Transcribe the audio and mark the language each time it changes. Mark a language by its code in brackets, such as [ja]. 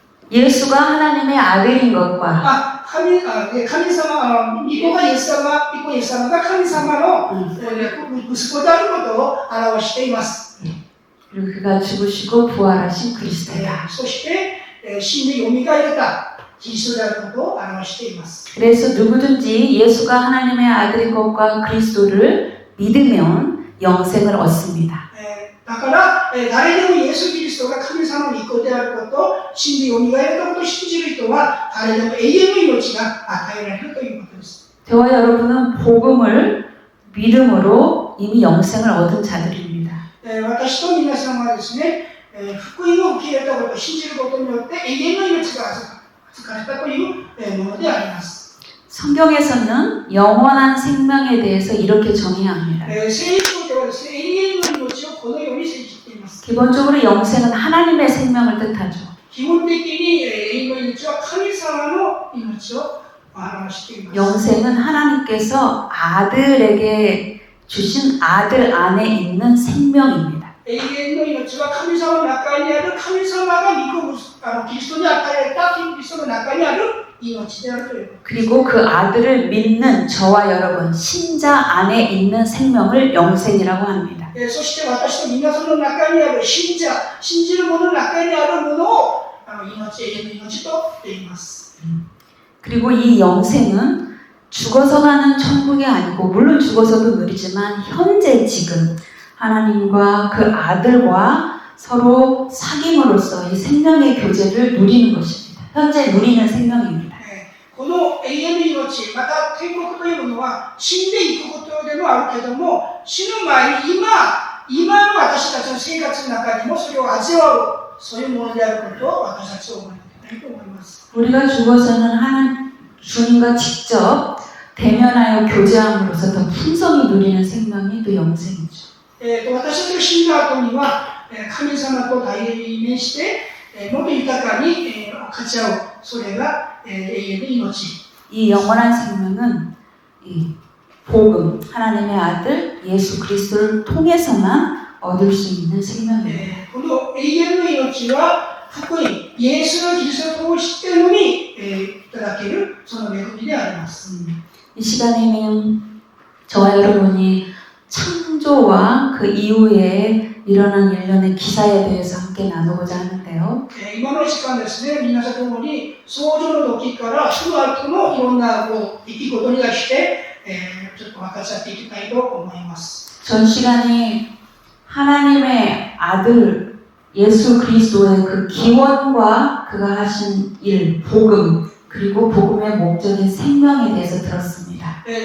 [ko] 예수가 하나님의 아들인 것과 [ja] 神様、御子がイエス様が神様の息子であることを表しています。 [ko] 그리고 그가 죽으시고 부활하신 그리스도다. [ja] そして死んでよみがえったキリストであることを表しています。 [ko] 그래서 누구든지 예수가 하나님의 아들인 것과 그리스도를 믿으면 영생을 얻습니다. [ja] だから誰でもイエス・キリストが神様の御子であること、死んでよみがえったことを信じる人は誰でも永遠の命が与えられるということです。 [ko] 저와 여러분은 복음을 믿음으로 이미 영생을 얻은 자들입니다. [ja] 私と皆さんはですね、福音を受け入れたことを信じることによって永遠の命が預かれたというものであります。 [ko] 성경에서는 영원한 생명에 대해서 이렇게 정의합니다. [ja] 聖書ではですね、永遠の命をこのように定義しています。 [ko] 기본적으로 영생은 하나님의 생명을 뜻하죠. [ja] 基本的に永遠の命は神様の命を表しています。 [ko] 영생은 하나님께서 아들에게 주신 아들 안에 있는 생명입니다. [ja] 永遠の命は神様の中にある、神様が御子キリストに与えられたキリストの中にある命であるということ。 [ko] 그리고 그 아들을 믿는 저와 여러분, 신자 안에 있는 생명을 영생이라고 합니다. [ja] そして私と皆さんの中にある信者、信じる者の中にあるものを命、永遠の命と言います。 [ko] 그리고 이 영생은 죽어서 가는 천국이 아니고, 물론 죽어서도 누리지만 현재 지금 하나님과 그 아들과 서로 사귐으로써 이 생명의 교제를 누리는 것입니다. 현재 누리는 생명입니다. [ja] この永遠の命、また天国というものは死んでいくことでもあるけども、死ぬ前に今の私たちの生活の中にもそれを味わう、そういうものであることを私たちは思いたいと思います。 [ko] 우리가 죽어서는 주님과 직접 대면하여 교제함으로써 더 풍성히 누리는 생명이 또 영생이죠. [ja] 私たちが死んだ後には神様と対面してもっと豊かに勝ち合う、それが永遠の命。 [ko] 이 영원한 생명은 이 복음, 하나님의 아들 예수 그리스도를 통해서만 얻을 수 있는 생명입니다. [ja] この永遠の命は福音、イエスのキリストを知っているのにいただけるその恵みであります。 [ko] 이 시간에는 저와 여러분이 창조와 그 이후에 일어난 일련의 기사에 대해서 함께 나누고자 하는데요. [ja] 今の時間ですね、皆さんともに創造の時からその後のいろんな出来事に対してちょっと分かち合っていきたいと思います。 [ko] 전 시간이 하나님의 아들 예수 그리스도의 그 기원과 그가 하신 일, 복음, 그리고 복음의 목적인 생명에 대해서 들었습니다.